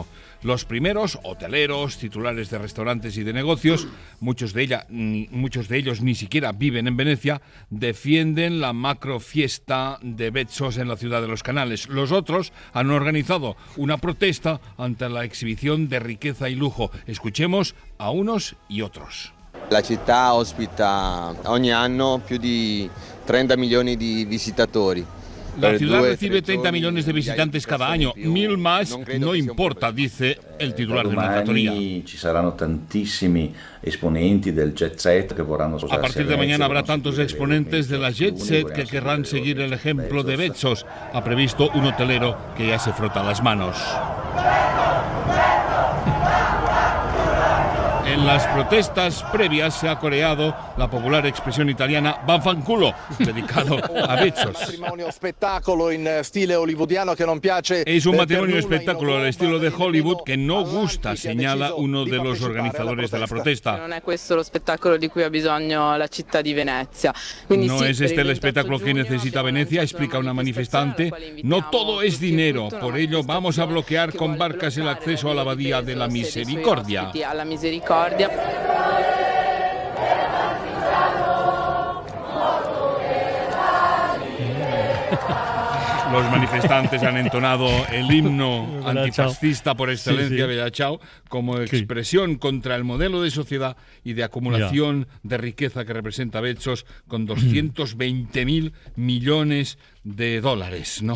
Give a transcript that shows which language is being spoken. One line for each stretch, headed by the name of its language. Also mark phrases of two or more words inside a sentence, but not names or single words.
Spanish: Los primeros, hoteleros, titulares de restaurantes y de negocios, muchos de ellos ni siquiera viven en Venecia, defienden la macro fiesta de Bezos en la ciudad de los canales. Los otros han organizado una protesta ante la exhibición de riqueza y lujo. Escuchemos a unos y otros.
Italian: La città ospita ogni anno più di 30 milioni di visitatori.
Spanish: La ciudad recibe 30 millones de visitantes cada año, 1.000 más no importa, dice el titular de una fattoria.
Italian: Ci saranno tantissimi esponenti del jet set que vorranno
Spanish: A partir de mañana habrá tantos exponentes de la jet set que querrán seguir el ejemplo de Bezos. Ha previsto un hotelero que ya se frota las manos. En las protestas previas se ha coreado la popular expresión italiana "Vaffanculo", dedicado a Bezos. Es un matrimonio espectáculo al estilo de Hollywood que no gusta, señala uno de los organizadores de la protesta.
Italian: Non è questo lo spettacolo di cui ha bisogno la città di Venezia.
Spanish: No es este el espectáculo que necesita Venecia, explica una manifestante. No todo es dinero, por ello vamos a bloquear con barcas el acceso a la Abadía de la Misericordia. Los manifestantes han entonado el himno antifascista por excelencia, Bella Ciao, como expresión contra el modelo de sociedad y de acumulación de riqueza que representa Bezos, con 220.000 millones de dólares, ¿no?